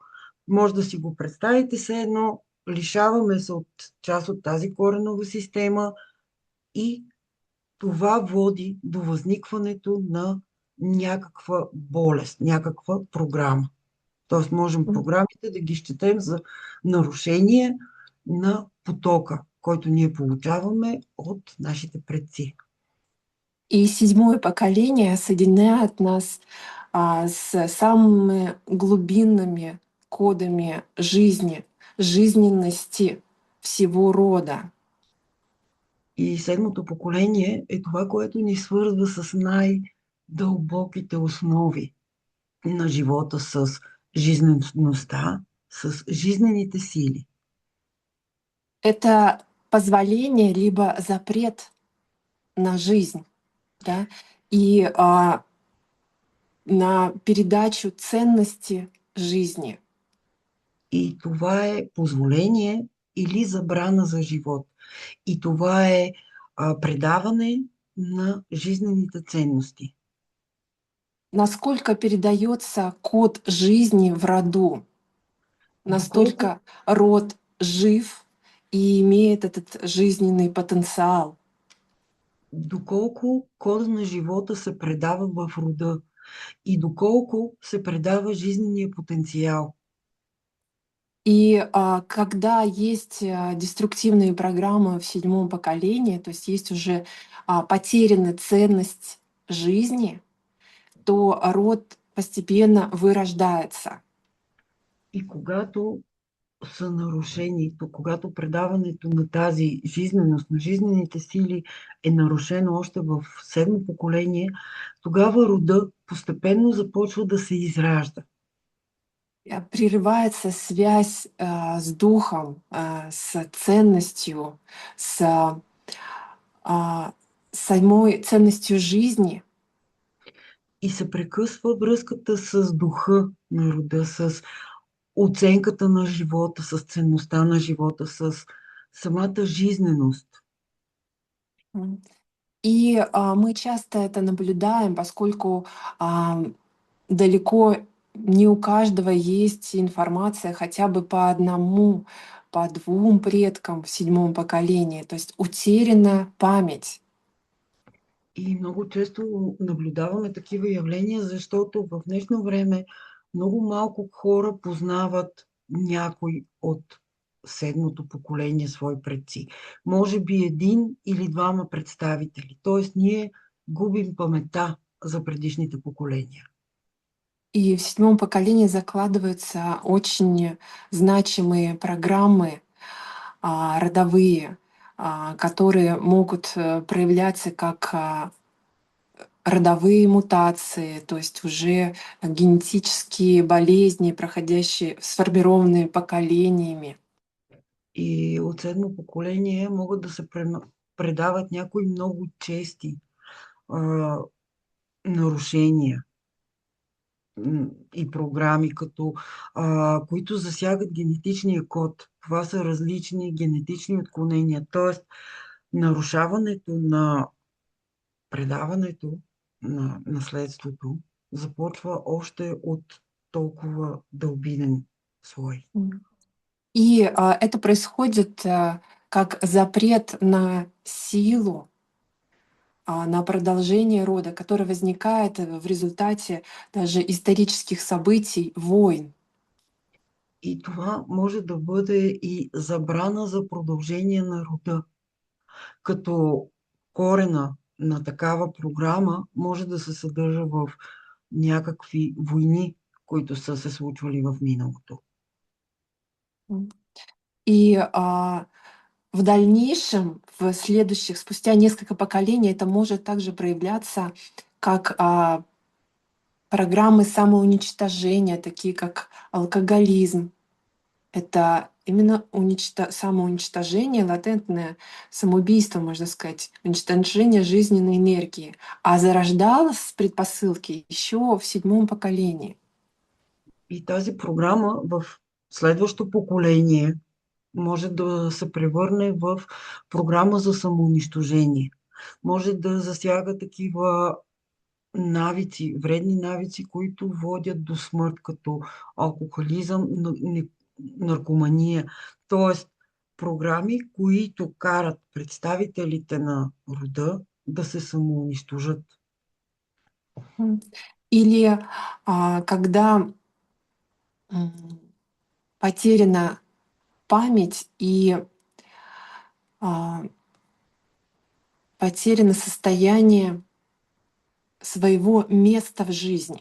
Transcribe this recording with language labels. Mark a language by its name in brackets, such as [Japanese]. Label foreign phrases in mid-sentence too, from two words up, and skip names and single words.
[Bulgarian] Може да си го представите все едно, лишаваме се от част от тази коренова система и това води до възникването на някаква болест, някаква програма. Тоест можем програмите да ги счетем за нарушение на потока, който ние получаваме от нашите предци. [Russian] И седьмое поколение соединяет нас с самыми глубинными кодами жизни, жизненности всего рода. [Bulgarian] И седмото поколение е това, което ни свързва с най-дълбоките основи на живота, с жизнеността, с жизнените сили. [Russian] Это позволение либо запрет на жизнь, да, и на передачу ценности жизни. [Bulgarian] И това е позволение или забрана за живот. И това е предаване на жизнените ценности. [Russian] Насколько передается код жизни в роду, настолько род жив и имеет этот жизненный потенциал. [Bulgarian] Доколко кода на живота се предава в рода и доколко се предава жизнения потенциал. [Russian] И когда есть деструктивные программы в седьмом поколении, то есть есть уже потеряна ценность жизни, то род постепенно вырождается. [Bulgarian] И когато са нарушени, то когато предаването на тази жизненост, на жизнените сили е нарушено още в седмо поколение, тогава рода постепенно започва да се изражда. [Russian] Прерывается связь с духом, с ценностью, с самой ценностью жизни. [Bulgarian] И се прекъсва връзката с духа на рода, с оценката на живота, с ценността на живота, с самата жизненост. [Russian] И мы часто это наблюдаем, поскольку далеко не у каждого есть информация хотя бы по одному, по двум предкам в седьмом поколении. То есть утеряна память. [Bulgarian] И много често наблюдаваме такива явления, защото в днешно време много малко хора познават някой от седмото поколение свои предци. Може би един или двама представители. Тоест ние губим паметта за предишните поколения. [Russian] И в седьмом поколении закладываются очень значимые программы родовые, которые могут проявляться как родовые мутации, то есть уже генетические болезни, проходящие, сформированные поколениями. [Bulgarian] И от седмо поколение могат да се предават някои много чести а, нарушения и програми, които засягат генетичния код. Това са различни генетични отклонения, т.е. нарушаването на предаването на наследството започва още от толкова дълбинен слой. [Russian] И это происходит как запрет на силу, на продолжение рода, который возникает в результате даже исторических событий, войн. [Bulgarian] И това може да бъде и забрана за продължение на рода, като корена на такава програма може да се съдържа в някакви войни, които са се случвали в миналото. [Russian] И в дальнейшем, в следующих, спустя несколько поколений, это может также проявляться как программы самоуничтожения, такие как алкоголизм. Это именно самоуничтожение, латентное самоубийство, можно сказать, уничтожение жизненной энергии. А зарождалось с предпосылки еще в седьмом поколении. [Bulgarian] И тази програма в следващо поколение може да се превърне в програма за самоунищожение. Може да засяга такива навици, вредни навици, които водят до смърт, като алкохолизъм, наркомания. Тоест, програми, които карат представителите на рода да се самоунищожат. [Russian] Или когда потеряна память и потеряно состояние своего места в жизни.